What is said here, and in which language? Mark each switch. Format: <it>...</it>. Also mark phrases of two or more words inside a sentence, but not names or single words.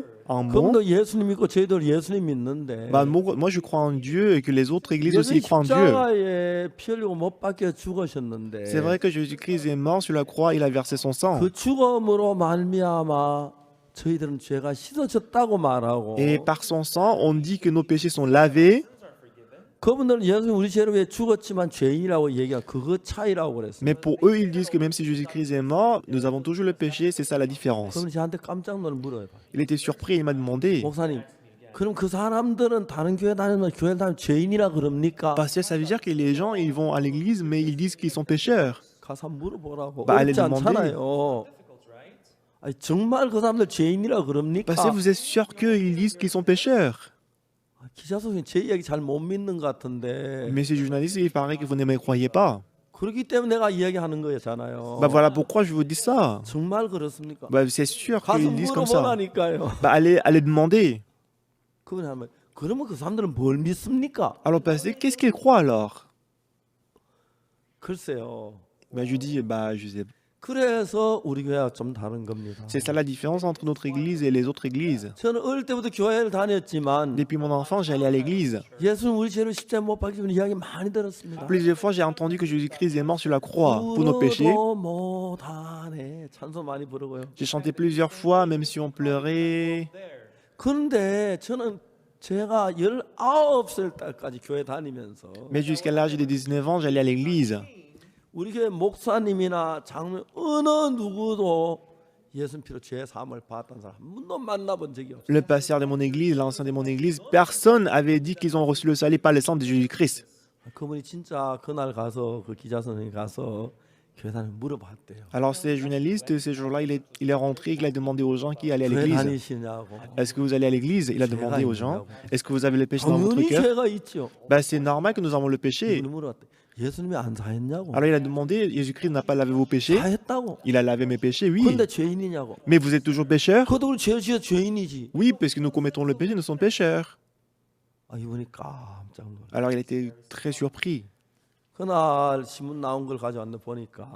<ko>그럼도 예수님 믿고 저희들 예수님 믿는데</ko> <fr>Bah, moi, je crois en Dieu et que les autres églises aussi</fr> <ko>예수님</ko> <fr>croient en Dieu.</fr> <ko>십자가에 피 흘리고 못 박혀 죽으셨는데</ko> <fr>C'est vrai que Jésus-Christ est mort sur la croix, il a versé son sang.</fr> <ko>그 죽음으로 말미암아 저희들은 죄가 씻어졌다고 말하고</ko> <fr>Et par son sang, on dit que nos péchés sont lavés.</fr> <ko>그분들은 예수님 우리 죄를 위해 죽었지만 죄인이라고 얘기한 그거 차이라고 그랬어요.</ko> <fr>Mais pour eux, ils disent que même si Jésus-Christ est mort, nous avons toujours le péché, c'est ça la différence.</fr> <ko>그럼 저한테 깜짝 놀라 물어요.</ko> <fr>Il était surpris, il m'a demandé,</fr> <ko>목사님, 그럼 그 사람들은 다른 교회 다니면 교회 다니면 죄인이라 그럽니까?</ko> <fr>Pasteur, ça veut dire que les gens, ils vont à l'église, mais ils disent qu'ils sont pécheurs.</fr> <ko>가서 물어보라고.</ko> <fr>Bah, allez</fr> <ko>어렵지</ko> <fr>demander.</fr> <ko>않잖아요. 아니, 정말 그 사람들 죄인이라 그럽니까?</ko> <fr>Pasteur, vous êtes sûr qu'ils disent qu'ils sont pécheurs?</fr> <ko>기자 선생님 제 이야기 잘 못 믿는 것 같은데</ko> <fr>Mais ces journalistes, il paraît que vous ne me croyez pas.</fr> <ko>그렇기 때문에 내가 이야기하는 거잖아요.</ko> <fr>Bah voilà pourquoi je vous dis ça.</fr> <ko>정말 그렇습니까?</ko> <fr>Bah c'est sûr</fr> <ko>가서</ko> <fr>qu'ils disent comme ça.</fr> <ko>물어보라니까요.</ko> <fr>Bah allez demander.</fr> <ko>그분이 하면 그러면 그 사람들은 뭘 믿습니까?</ko> <fr>Alors pasteur, qu'est-ce qu'ils croient alors?</fr> <ko>글쎄요.</ko> <fr>Bah je lui dis, bah je sais.</fr> <ko>그래서 우리 교회가 좀 다른 겁니다.</ko> <fr>C'est ça la différence entre notre église et les autres églises.</fr> <ko>저는 어릴 때부터 교회를 다녔지만</ko> <fr>Depuis mon enfance, j'allais à l'église.</fr> <ko>예수는 우리 죄를 십자가에 못 박히는 이야기 많이 들었습니다.</ko> <fr>Plusieurs fois, j'ai entendu que Jésus-Christ est mort sur la croix pour nos péchés.</fr> <ko>울어도 못하네. 찬송 많이 부르고요.</ko> <fr>J'ai chanté plusieurs fois, même si on pleurait.</fr> <ko>그런데 저는 제가 19살 때까지 교회 다니면서</ko> <fr>Mais jusqu'à l'âge de 19 ans, j'allais à l'église.</fr> <ko>우리 교회 목사님이나 장로님 어느 누구도 예수님 피로 죄 사함을 받았다는 사람 한 번도 만나본 적이 없어요.</ko> <fr>Le pasteur de mon église, l'ancien de mon église, personne avait dit qu'ils ont reçu le salut par le sang de Jésus-Christ.</fr> <ko>그분이 진짜 그날 가서 그 기자 선생님이 가서 교회 다니면 물어봤대요.</ko> <fr>Alors ces journalistes, ces jours-là, il est rentré, il a demandé aux gens qui allaient à</fr> <ko>교회</ko> <fr>l'église.</fr> <ko>다니시냐고.</ko> <fr>Est-ce que vous allez à l'église? Il a demandé aux gens. Est-ce que vous avez le péché dans votre</fr> <ko>당연히</ko> <fr>cœur?</fr> <ko>죄가 있죠.</ko> <fr>Bah, c'est normal que nous avons le péché.</fr> <ko>그분이 물어봤대. 예수님이 안 사했냐고.</ko> <fr>Alors il a demandé, Jésus-Christ n'a pas lavé vos péchés?</fr> <ko>사했다고.</ko> <fr>Il a lavé mes péchés, oui.</fr> <ko>그런데 죄인이냐고.</ko> <fr>Mais vous êtes toujours pécheurs?</fr> <ko>그것도 우리 죄 지어 죄인이지.</ko> <fr>Oui, parce que nous commettons le péché, nous sommes pécheurs.</fr> <ko>이분이 깜짝 놀라.</ko> <fr>Alors il était très surpris.</fr> <ko>그날 신문 나온 걸 가져왔는데 보니까</ko>